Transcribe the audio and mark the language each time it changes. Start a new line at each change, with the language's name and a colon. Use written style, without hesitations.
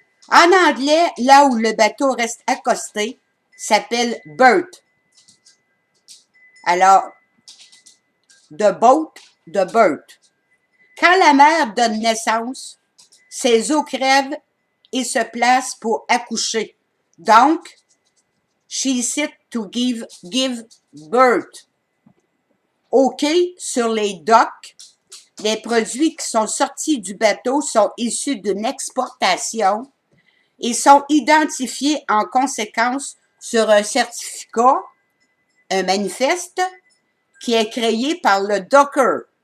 French: En anglais, là où le bateau reste accosté, s'appelle berth.
English: Alors, the boat, the berth.
French: Quand la mère donne naissance, ses os crèvent et se placent pour accoucher.
English: Donc, she sit to give birth.
French: OK, sur les docks, les produits qui sont sortis du bateau sont issus d'une exportation et sont identifiés en conséquence sur un certificat, un manifeste, qui est créé par le docker.